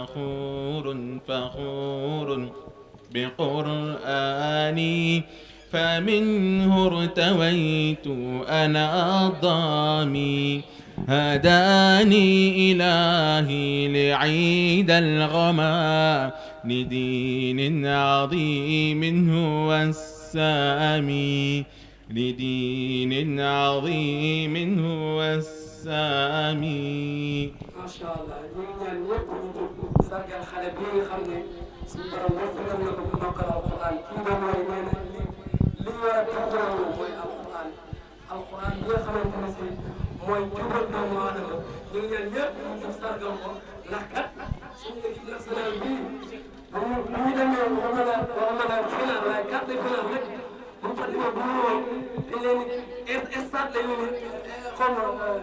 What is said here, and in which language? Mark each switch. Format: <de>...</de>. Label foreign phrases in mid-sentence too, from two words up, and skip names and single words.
<ar>فخور بقرآني فمنه ارتويت أنا الضامي هداني إلهي لعيد الغمام لدين عظيم هو السامي لدين عظيم هو السامي. ما شاء الله</ar> <wo>ñu ngi ñaan ñëpp ñu sargal xale bi nga xam ne suñu borom wërsëgal na ko bu mokkal alquran kii nga mooy nee na li ñu war a tënkuwoo mooy alquran bi nga xamante ne si mooy jubal doomu aadama ñu ngi ñaan ñëpp ñu sargal ko ndax kat suñu</wo> <fr>équipe nationale</fr> <wo>bii bu ñu demee waxuma la final waaye</wo> <fr>quart de finale</fr> <wo>rek bu ñu fa demee bu ñu woon dañ leen di stade la ñu ne xaw ma</wo>